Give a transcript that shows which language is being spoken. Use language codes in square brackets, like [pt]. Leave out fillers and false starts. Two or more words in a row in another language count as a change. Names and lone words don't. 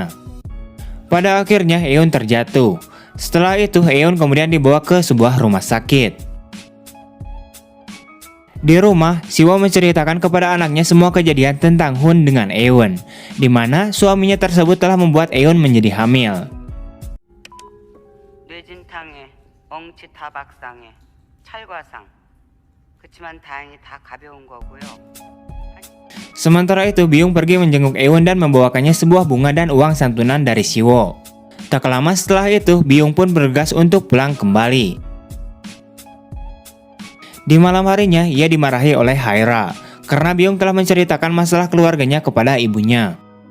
[id] Pada akhirnya Eun terjatuh. Setelah itu, Eun kemudian dibawa ke sebuah rumah sakit. Di rumah, Siwo menceritakan kepada anaknya semua kejadian tentang Hun dengan Eun, di mana suaminya tersebut telah membuat Eun menjadi hamil. [ko] 뇌진탕에 엉치타박상에 찰과상. 그치만 다행히 다 가벼운 거고요. [id] Sementara itu, Byung pergi menjenguk Eun dan membawakannya sebuah bunga dan uang santunan dari Siwo. Tak lama setelah itu, Byung pun bergegas untuk pulang kembali. Di malam harinya, ia dimarahi oleh Haira karena Byung telah menceritakan masalah keluarganya kepada ibunya.